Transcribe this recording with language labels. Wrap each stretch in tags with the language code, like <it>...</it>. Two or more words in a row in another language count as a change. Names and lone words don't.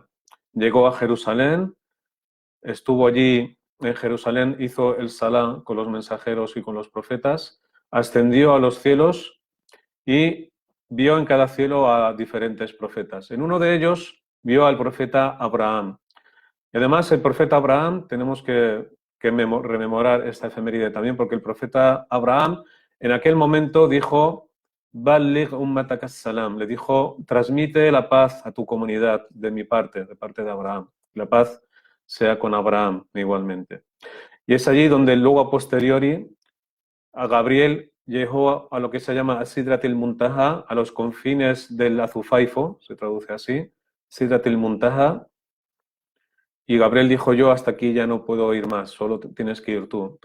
<es>Llegó a Jerusalén, estuvo allí en Jerusalén, hizo el Salá con los mensajeros y con los profetas, ascendió a los cielos y vio en cada cielo a diferentes profetas. En uno de ellos vio al profeta Abraham. Y además el profeta Abraham, tenemos que rememorar esta efeméride también, porque el profeta Abraham en aquel momento dijo,</es> <ar>بلغ أمتك السلام,</ar> <es>le dijo, transmite la paz a tu comunidad de mi parte, de parte de Abraham. La paz sea con Abraham igualmente. Y es allí donde luego a posteriori a Gabriel llegó a lo que se llama Sidratil Muntaha, a los confines del Azufaifo, se traduce así, Sidratil Muntaha, y Gabriel dijo, yo hasta aquí ya no puedo ir más, solo tienes que ir tú.</es>